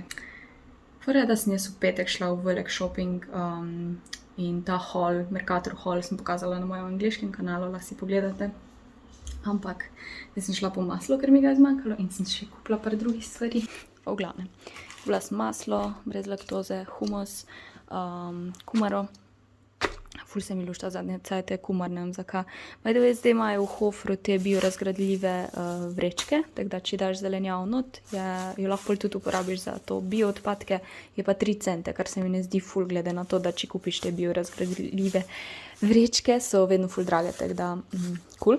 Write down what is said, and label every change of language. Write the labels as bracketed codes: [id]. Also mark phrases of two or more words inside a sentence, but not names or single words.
[sl] Fora je, da sem jaz v petek šla v velik shopping in ta haul, Mercator haul, sem pokazala na mojem angliškem kanalu, lahko si pogledate. Ampak jaz sem šla po maslo, ker mi ga je zmanjkalo in sem še kupila par drugih stvari. V glavnem, kupila sem maslo, brez laktoze, humus, kumaro. Ful se mi lušta zadnje cajte, kumar, ne vem zakaj. [en] By the way, [sl] zdaj imajo v Hofru te biorazgradljive vrečke, tako da če daš zelenjavo not, jo lahko tudi uporabiš za to bio odpadke, je pa 3 cente, kar se mi ne zdi ful, glede na to, da če kupiš te biorazgradljive vrečke, so vedno ful drage, tako da cool.